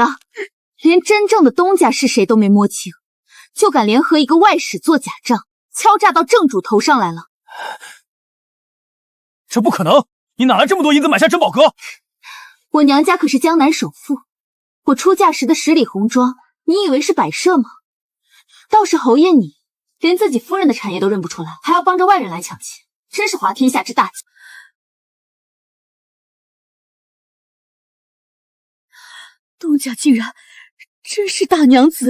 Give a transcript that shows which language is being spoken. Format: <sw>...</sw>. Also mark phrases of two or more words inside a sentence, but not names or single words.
<zh>连真正的东家是誰都没摸清，就敢联合一个外使做假账，敲诈到正主头上来了。这不可能！你哪来这么多银子买下珍宝阁？我娘家可是江南首富，我出嫁时的10里紅妝，你以為是擺設嗎？倒是侯爺你，連自己夫人的產業都認不出來，還要幫着外人來搶錢，真是滑天下之大稽。東家竟然真是大娘子！</zh>